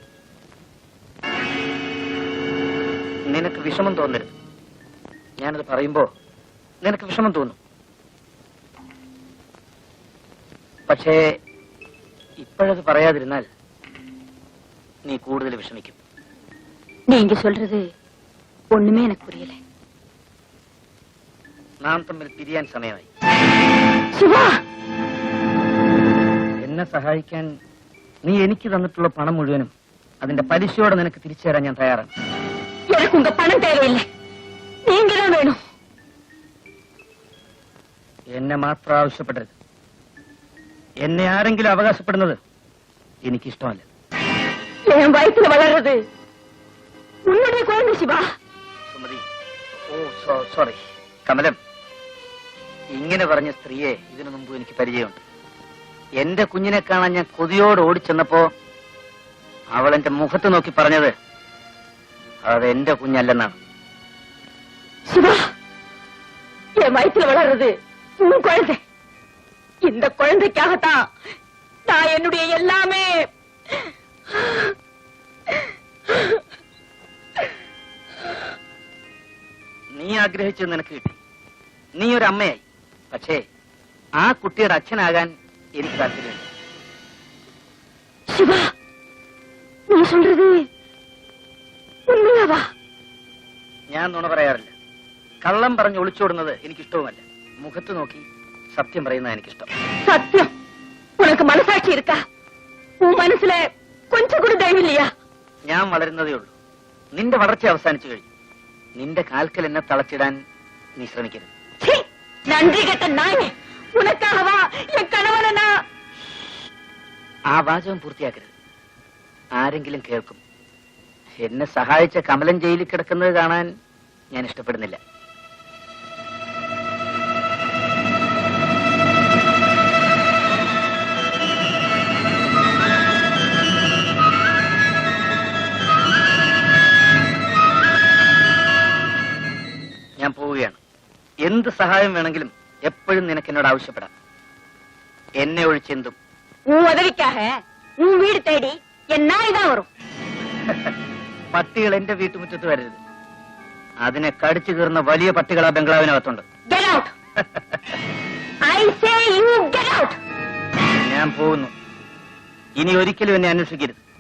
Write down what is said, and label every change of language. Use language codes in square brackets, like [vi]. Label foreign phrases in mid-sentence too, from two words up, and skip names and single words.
[ml] നിനക്ക് വിഷമം തോന്നരുത്. ഞാനത് പറയുമ്പോ നിനക്ക് വിഷമം തോന്നും. പക്ഷേ ഇപ്പോഴത് പറയാതിരുന്നാൽ നീ കൂടുതൽ വിഷമിക്കും. [ta] நீங்க சொல்றது ஒண்ணுமே எனக்கு புரியல. [ml] നാം തമ്മിൽ പിരിയാൻ സമയമായി. ശിവാ, എന്നെ സഹായിക്കാൻ നീ എനിക്ക് തന്നിട്ടുള്ള പണം മുഴുവനും അതിന്റെ പലിശയോടെ നിനക്ക് തിരിച്ചു തരാൻ ഞാൻ തയ്യാറാണ്. [ta] எனக்கு உங்க பணம் தேவையில்லை. நீங்க தான் வேணும். [ml] എന്നെ മാത്രം ആവശ്യപ്പെടരുത്. എന്നെ ആരെങ്കിലും അവകാശപ്പെടുന്നത് എനിക്കിഷ്ടമല്ല. [ta] என் வயித்துல வளர்றது உன்னுடைய குழந்தை சிவா. [ml] സുമതി, സോറി. കമലം, ഇങ്ങനെ പറഞ്ഞ സ്ത്രീയെ ഇതിനു മുമ്പ് എനിക്ക് പരിചയമുണ്ട്. എന്റെ കുഞ്ഞിനെ കാണാൻ ഞാൻ കൊതിയോട് ഓടിച്ചെന്നപ്പോ അവൾ എന്റെ മുഖത്ത് നോക്കി പറഞ്ഞത് അത് എന്റെ കുഞ്ഞല്ലെന്നാണ്. [ta] சிவா, என் வயித்துல வளர்றது உன் குழந்தை. இந்த குழந்தைக்காகத்தான் நான் என்னுடைய எல்லாமே. [ml] നീ ആഗ്രഹിച്ചത് നിനക്ക് കിട്ടി. നീ ഒരു അമ്മയായി. പക്ഷേ ആ കുട്ടിയുടെ അച്ഛനാകാൻ എനിക്ക് താല്പര്യമില്ല. [ta] சிவா, நீ சொல்றது உண்மையாவா? [ml] ഞാൻ നുണ പറയാറില്ല. കള്ളം പറഞ്ഞ് ഒളിച്ചോടുന്നത് എനിക്കിഷ്ടവുമല്ല. മുഖത്ത് നോക്കി സത്യം പറയുന്നത് എനിക്കിഷ്ടം. [ta] சத்தியம். உனக்கு மனசாட்சி இருக்கா? உன் மனசுல கொஞ்சம் கூட தயவு இல்லையா? [ml] ഞാൻ വളരുന്നതേ ഉള്ളൂ. നിന്റെ വളർച്ച അവസാനിച്ചു കഴിഞ്ഞു. നിന്റെ കാൽക്കൽ എന്നെ തളച്ചിടാൻ നീ ശ്രമിക്കരുത്. [ta] சீ, நன்றி கெட்ட நாயே. உனக்காகவா என் கணவனை நான்... [ml] ആ വാചകം പൂർത്തിയാക്കരുത്. ആരെങ്കിലും കേൾക്കും. എന്നെ സഹായിച്ച കമലൻ ജയിലിൽ കിടക്കുന്നത് കാണാൻ ഞാൻ ഇഷ്ടപ്പെടുന്നില്ല. ഞാൻ പോവുകയാണ്. എന്ത് സഹായം വേണമെങ്കിലും എപ്പോഴും നിനക്ക് എന്നോട് ആവശ്യപ്പെടാം. എന്നെ ഒഴിച്ചെന്തും. [ta] உன் உதவிக்காக உன் வீடு தேடி என் நாய் தான் வரும். [ml] പട്ടികൾ എന്റെ വീട്ടുമുറ്റത്ത് വരരുത്. അതിനെ കടിച്ചു കീറുന്ന വലിയ പട്ടികൾ ആ ബംഗ്ലാവിനകത്തുണ്ട്. [en] Get out. I say you get out. [ml] ഞാൻ പോകുന്നു. ഇനി ഒരിക്കലും എന്നെ അന്വേഷിക്കരുത്.